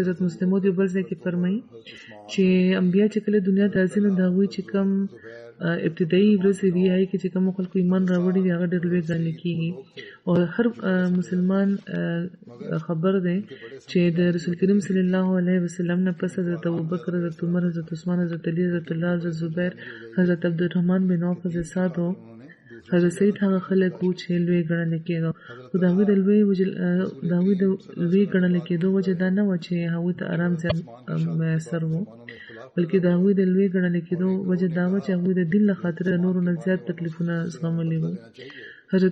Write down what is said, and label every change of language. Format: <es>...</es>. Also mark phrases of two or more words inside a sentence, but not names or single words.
<ps>حضرت مسلمو دی بل ځای کې فرمایي چې انبیا چې کله دنیا ته راځي نو دغه چې کم ابتدایي ورځې دی هي چې کوم خلکو ایمان راوړي هغه ډېر لوی ځل کیږي او هر مسلمان خبر دی چې د رسول کریم صلی الله علیه وسلم نه پس حضرت ابوبکر حضرت عمر حضرت عثمان حضرت علی حضرت الله حضرت زبیر حضرت عبدالرحمن بن عوف حضرت سعد حضرت سید هغه خلک وو چې لوی ګڼل کېدو خو داوی د لوی ګڼل کېدو وجه دا نه و چې هغه ته آرام ځای میسر وو بلکې داوی د لوی ګڼل کېدو وجه دا و چې هغه د دین له خاطر نورو نه زیات تکلیفونه زغملي وو حضرت</ps>